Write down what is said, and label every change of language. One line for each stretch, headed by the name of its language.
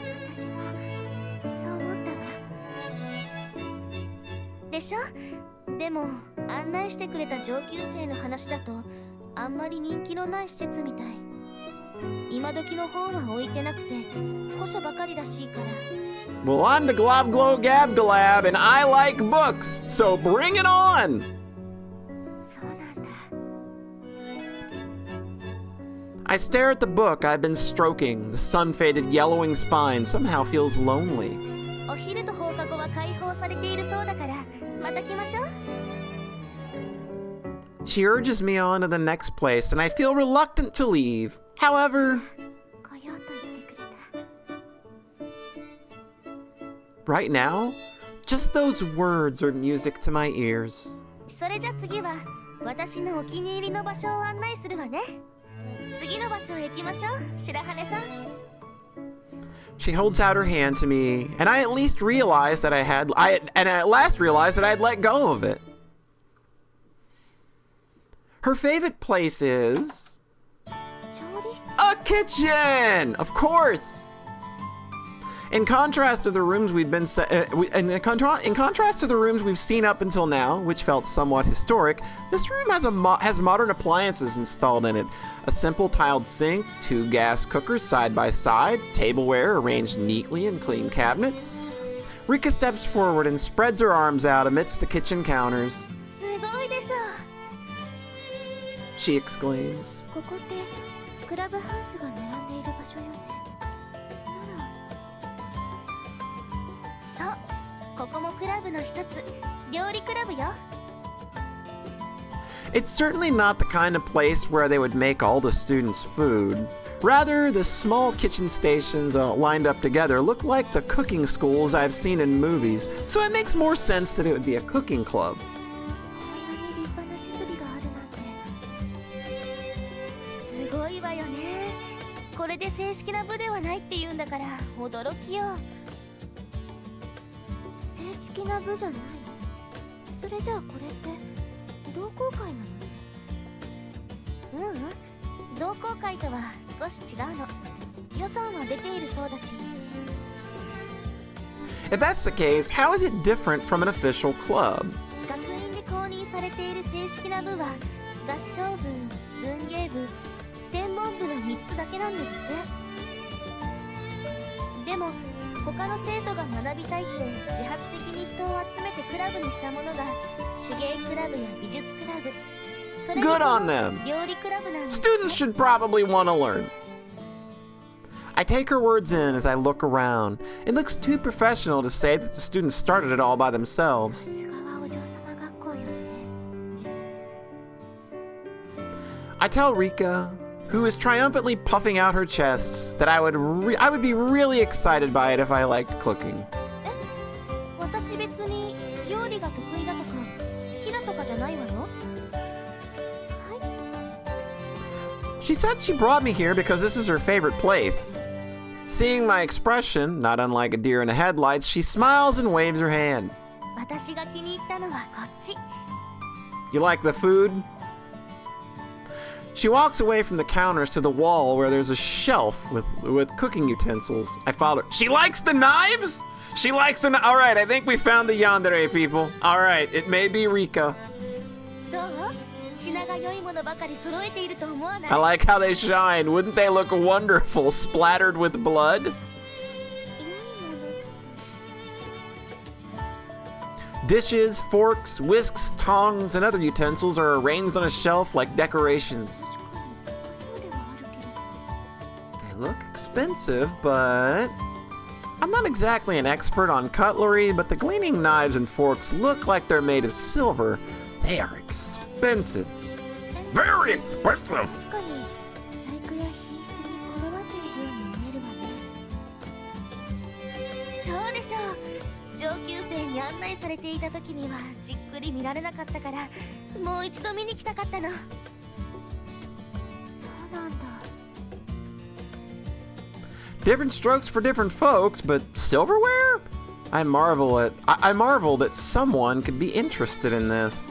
Japanese: 私もそう思ったわ。でしょ？でも案内してくれた上級生の話だとあんまり人気のない施設みたい。今時の本は置いてなくて古書ばかりらしいから。
English: Well, I'm the Glob Glow Gab Galab and I like books, so bring it on!
Japanese: そうなんだ。
English: I stare at the book I've been stroking. The sun-faded yellowing spine somehow feels lonely.
Japanese: お昼と放課後は開放されているそうだからまた来ましょう。
English: She urges me on to the next place, and I feel reluctant to leave. However,
Japanese: 来ようと言ってくれた。
English: right now, just those words are music to my ears.
Japanese: それじゃ次は私のお気に入りの場所を案内するわね。次の場所へ行きましょう、白羽さん。
English: She holds out her hand to me, and I at least realized that I at last realized that I had let go of it. Her favorite place is
Japanese: 調理室。
English: a kitchen, of course. In contrast to the rooms in contrast to the rooms we've seen up until now, which felt somewhat historic, this room has modern appliances installed in it. A simple tiled sink, 2 gas cookers side by side, tableware arranged neatly in clean cabinets. Rika steps forward and spreads her arms out amidst the kitchen counters.
Japanese: すごいでしょ。
English: She exclaims.
Japanese: ここってクラブハウスが並んでいる場所よね。なら。そう、ここもクラブの一つ、料理クラブよ。
English: It's certainly not the kind of place where they would make all the students' food. Rather, the small kitchen stations lined up together look like the cooking schools I've seen in movies, so it makes more sense that it would be a cooking club.
Japanese: こんなに立派な設備があるなんて。すごいわよね。これで正式な部ではないって言うんだから驚きよ。正式な部じゃない。それじゃあこれって同好会なの？同好会とは少し違うの。予算は出ているそうだし。
English: If that's the case, how is it different from an official club?
Japanese: 学院で公認されている正式な部は合唱部、文芸部、天文部の3つだけなんですって。でも他の生徒が学びたいって自発的に人を集めてクラブにしたものが手芸クラブや美術クラブ、それ
English: Good on them.
Japanese: 料理クラブなんです。
English: Students should probably want to learn. I take her words in as I look around. It looks too professional to say that the students started it all by
Japanese: さ
English: themselves.
Japanese: すがはお嬢様学校よね。
English: I tell Rika, who is triumphantly puffing out her chests, that I would be really excited by it if I liked cooking.
Japanese: 私私別に料理が得意だとか好きだとかじゃないわよ。
English: She said she brought me here because this is her favorite place. Seeing my expression, not unlike a deer in the headlights, she smiles and waves her hand.
Japanese: 私が気に入ったのはこっち。
English: You like the food? She walks away from the counters to the wall where there's a shelf with cooking utensils. I follow her. She likes the knives? She likes the... All right, I think we found the yandere, people. All right, it may be Rika.
Japanese: どう？品が良いものばかり揃えていると思わない？
English: I like how they shine. Wouldn't they look wonderful, splattered with blood? Dishes, forks, whisks, tongs, and other utensils are arranged on a shelf like decorations. They look expensive, but... I'm not exactly an expert on cutlery, but the gleaming knives and forks look like they're made of silver. They are expensive. Very expensive!
Japanese: 確かに細工や品質にこだわっているように見えるわね。そうでしょう。上級生に案内されていた時にはじっくり見られなかったから、もう一度見に来たかったの。そうなんだ。
English: Different strokes for different folks, but silverware? I marvel that someone could be interested in this.